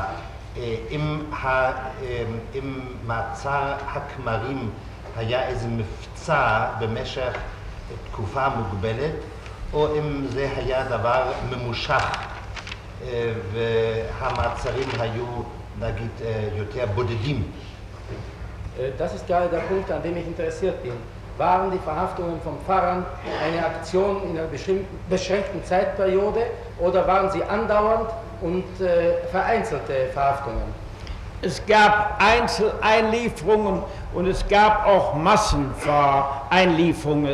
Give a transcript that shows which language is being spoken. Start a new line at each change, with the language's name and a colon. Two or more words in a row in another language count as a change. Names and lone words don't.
Hebrew: אם מעצר הכמרים היה איזה מבצע במשך תקופה מוגבלת, או אם זה היה דבר ממושך והמעצרים היו, נגיד, יותר בודדים.
German: Das ist gerade der Punkt, an dem ich interessiert bin. Waren die Verhaftungen von Pfarrern eine Aktion in einer beschränkten Zeitperiode oder waren sie andauernd und vereinzelte Verhaftungen? Es gab Einzeleinlieferungen und es gab auch Masseneinlieferungen.